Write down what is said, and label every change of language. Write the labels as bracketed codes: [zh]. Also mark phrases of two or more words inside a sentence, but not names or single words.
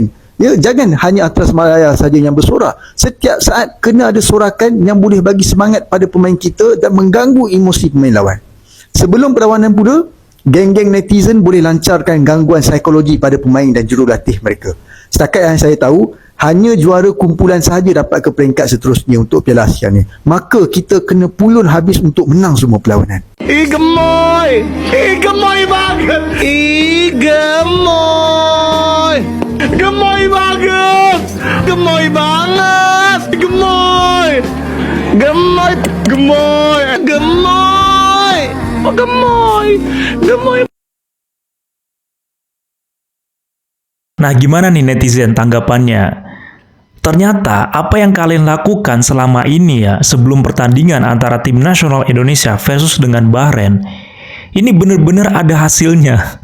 [ms] Ya, jangan hanya Atras Malaya saja yang bersorak. Setiap saat kena ada sorakan yang boleh bagi semangat pada pemain kita dan mengganggu emosi pemain lawan. Sebelum perlawanan pula, geng-geng netizen boleh lancarkan gangguan psikologi pada pemain dan jurulatih mereka. Setakat yang saya tahu, hanya juara kumpulan sahaja dapat ke peringkat seterusnya untuk Piala Asia ni. Maka kita kena pulun habis untuk menang semua perlawanan. [id] Gemoy! Gemoy banget! Gemoy! Gemoy banget! Gemoy banget! Gemoy! Gemoy! Gemoy! Gemoy! Oh, gemoy! Gemoy! Nah, gimana nih netizen tanggapannya? Ternyata apa yang kalian lakukan selama ini ya sebelum pertandingan antara tim nasional Indonesia versus dengan Bahrain, ini benar-benar ada hasilnya.